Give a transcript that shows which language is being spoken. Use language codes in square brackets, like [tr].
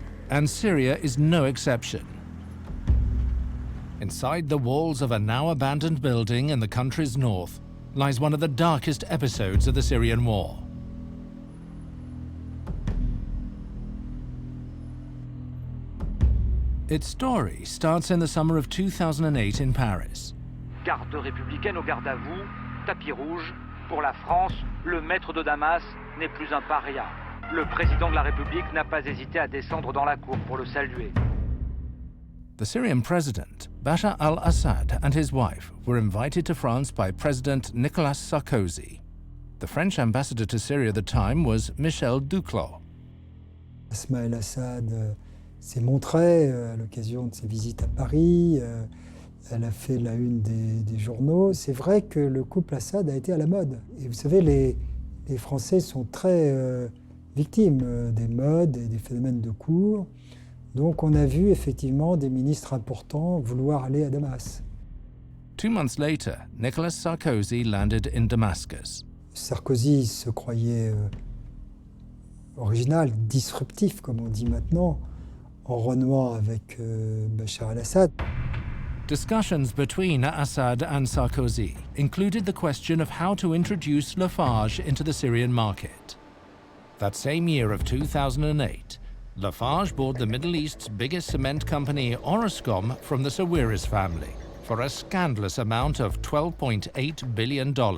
[en] And Syria is no exception. Inside the walls of a now abandoned building in the country's north lies one of the darkest episodes of the Syrian war. Its story starts in the summer of 2008 in Paris. [fr] Garde républicaine au garde à vous, tapis rouge. Pour la France, le maître de Damas n'est plus un paria. Le président de la République n'a pas hésité à descendre dans la cour pour le saluer. [en] The Syrian president, Bashar al-Assad, and his wife were invited to France by President Nicolas Sarkozy. The French ambassador to Syria at the time was Michel Duclos. [fr] Ismaël Assad s'est montré à l'occasion de ses visites à Paris. Elle a fait la une des journaux. C'est vrai que le couple Assad a été à la mode. Et vous savez, les Français sont très victimes des modes et des phénomènes de cour. Donc on a vu effectivement des ministres importants vouloir aller à Damas. [en] 2 months later, Nicolas Sarkozy landed in Damascus. [fr] Sarkozy se croyait original, disruptif, comme on dit maintenant, en renouant avec Bachar al-Assad. [en] Discussions between Assad and Sarkozy included the question of how to introduce Lafarge into the Syrian market. That same year of 2008, Lafarge bought the Middle East's biggest cement company, Orascom, from the Sawiris family for a scandalous amount of $12.8 billion.